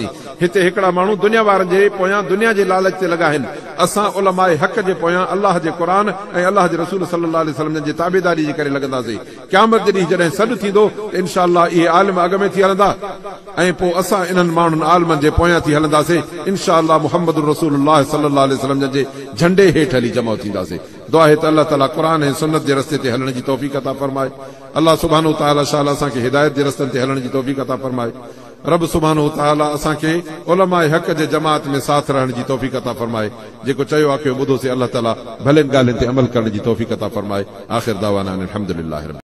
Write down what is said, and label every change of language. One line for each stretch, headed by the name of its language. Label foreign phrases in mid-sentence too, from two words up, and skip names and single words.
Sindhi: हिते हिकिड़ा माण्हू दुनिया वारनि जे पोयां दुनिया जे लालच ते लॻा आहिनि, असां उलमाए हक़ जे पोयां अल्लाह जे क़ुरान ऐं अल्लाह जे रसूल
Arabic: صلى الله عليه وسلم
Sindhi: जे ताबेदारी जे करे लॻंदासीं। क़यामत जे ॾींहुं जॾहिं सॾु थींदो त
Arabic: إن شاء الله
Sindhi: इहे आलिम अॻ में थी हलंदा ऐं पोइ असां इन्हनि माण्हुनि आलिमनि जे पोयां थी हलंदासीं।
Arabic: إن شاء الله
Sindhi: मुहम्मद रसूलुल्लाह
Arabic: صلى الله عليه وسلم
Sindhi: जे झंडे हेठि हली जमा थींदासीं। दुआ है त अल्लाह ताला क़ुरान ऐं सुन्नत जे रस्ते ते हलण जी तौफ़ीक़ अता फरमाए। अल्लाह
Arabic: سبحانه وتعالى
Sindhi: शाला असांखे हिदायत जे रस्तनि ते हलण जी तौफ़ीक़ अता फरमाए। रब
Arabic: سبحانه وتعالى
Sindhi: असांखे उलमाए हक़ जे जमात में साथ रहण जी तौफ़ीक़ अता फरमाए। जेको चयो आहे ॿुधोसीं, अल्लाह ताला भलेनि ॻाल्हियुनि ते अमल करण जी तौफ़ीक़ अता फरमाए।
Arabic: آخر دعوانا أن الحمد لله.